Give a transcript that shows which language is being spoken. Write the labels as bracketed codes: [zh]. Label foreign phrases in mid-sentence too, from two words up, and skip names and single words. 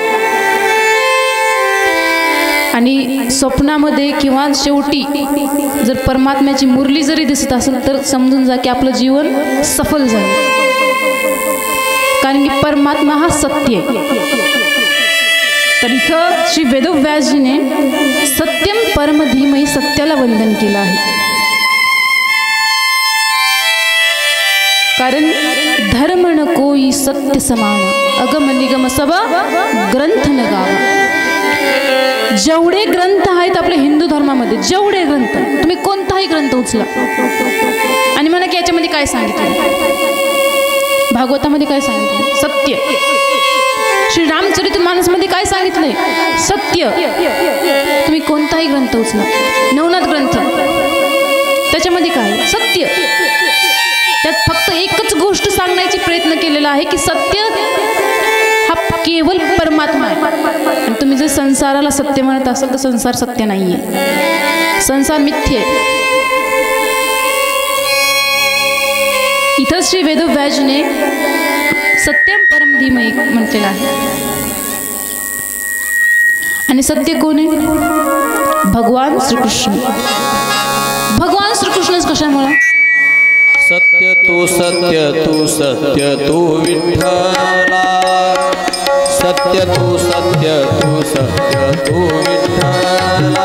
[mr] आणि स्वप्नामध्ये किंवा शेवटी जर परमात्म्याची मुरली जरी दिसत असेल तर समजून जा की आपलं जीवन सफल झालं, कारण की परमात्मा हा सत्य आहे। तर इथं श्री वेदव्यासजीने [sa] सत्यम परम धीमहि [mr] सत्याला वंदन केलं आहे, कारण [awa] धर्म न कोई सत्य समान, अगम निगम सब ग्रंथ न गावा। [mr] जेवढे ग्रंथ आहेत आपल्या हिंदू धर्मामध्ये, जेवढे ग्रंथ, तुम्ही कोणताही ग्रंथ उचला आणि म्हणा की याच्यामध्ये काय सांगितलं, भागवतामध्ये काय सांगितलं, सत्य। श्री रामचरितमानसमध्ये काय सांगितलंय, सत्य। तुम्ही कोणताही ग्रंथ उचला, नवनाथ ग्रंथ, त्याच्यामध्ये काय, सत्य। त्यात फक्त एकच गोष्ट सांगण्याची प्रयत्न केलेला आहे की सत्य हा केवळ परमात्मा आहे। आणि तुम्ही जर संसाराला सत्य म्हणत असाल तर संसार सत्य नाहीये, संसार मिथ्य आहे। इथं श्री वेदव्यासजीने [sa] सत्यम परम धीमहि [mr] म्हटलेलं आहे। आणि सत्य कोण आहे, भगवान श्रीकृष्ण। भगवान श्रीकृष्णच कशामुळे, सत्य तू सत्य तू सत्य तू विठ्ठला, सत्य तू सत्य तू सत्य तू विठ्ठला,